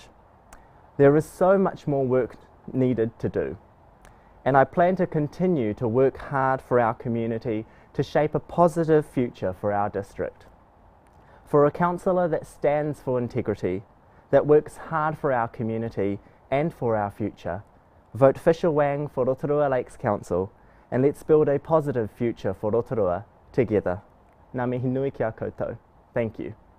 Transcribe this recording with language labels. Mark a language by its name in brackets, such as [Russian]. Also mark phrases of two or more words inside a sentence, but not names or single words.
[English] There is so much more work needed to do, and I plan to continue to work hard for our community to shape a positive future for our district. For a councillor that stands for integrity, that works hard for our community and for our future, vote Fisher Wang for Rotorua Lakes Council, and let's build a positive future for Rotorua together. [Māori] Ngā mihi nui kia koutou. [English] Thank you.